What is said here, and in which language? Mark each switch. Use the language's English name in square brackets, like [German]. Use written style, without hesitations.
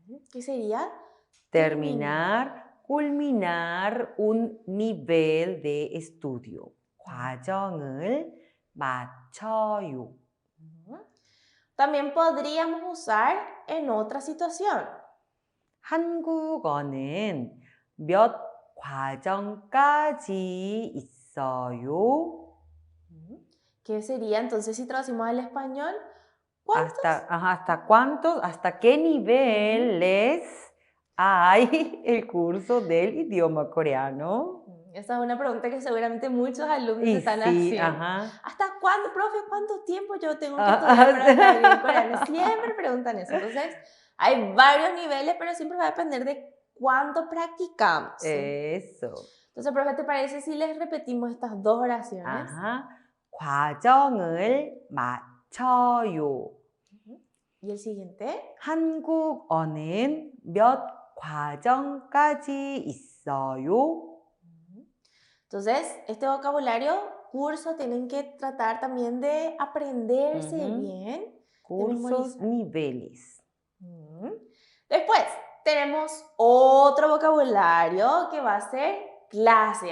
[Spanish] ¿Qué sería? Terminar, culminar un nivel de estudio. [Korean] 과정을 마쳐요. [Spanish] También podríamos usar en otra situación. [Korean] 한국어는 몇 과정까지 있어요? [Spanish] ¿Qué sería entonces si traducimos al español? ¿Hasta cuántos, hasta qué niveles hay el curso del idioma coreano? Esa es una pregunta que seguramente muchos alumnos Y están sí, haciendo. ajá. ¿Hasta cuándo, profe? ¿Cuánto tiempo yo tengo que estudiar para hablar bien coreano? Siempre preguntan eso. Entonces, hay varios niveles, pero siempre va a depender de cuánto practicamos. ¿Sí? Eso. Entonces, profe, ¿te parece si les repetimos estas dos oraciones? Ajá. [Korean] 과정을 마쳐요. [Spanish] ¿Y el siguiente? [Korean] 한국어는 몇 과정까지 있어요? [Spanish] Entonces, este vocabulario, curso, tienen que tratar también de aprenderse bien, de Cursos, memorizar. niveles. Después, tenemos otro vocabulario que va a ser clase.